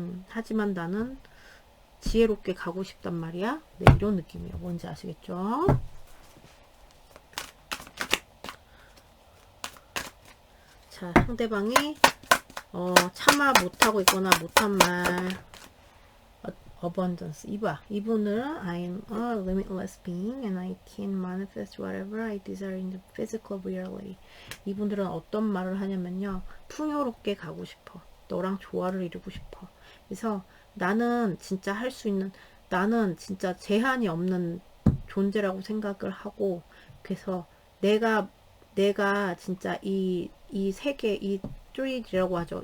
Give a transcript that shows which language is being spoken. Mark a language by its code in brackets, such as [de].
[ko] 하지만 나는 지혜롭게 가고 싶단 말이야. 네, 이런 느낌이에요. 뭔지 아시겠죠? 자, 상대방이 참아 못하고 있거나 못한 말, abundance. 이분은 [en] I'm a limitless being and I can manifest whatever I desire in the physical reality. [ko] 이분들은 어떤 말을 하냐면요, 풍요롭게 가고 싶어. 너랑 조화를 이루고 싶어. 그래서 나는 진짜 할 수 있는, 나는 진짜 제한이 없는 존재라고 생각을 하고, 그래서 내가 진짜 이 세계, 이 3D라고 하죠.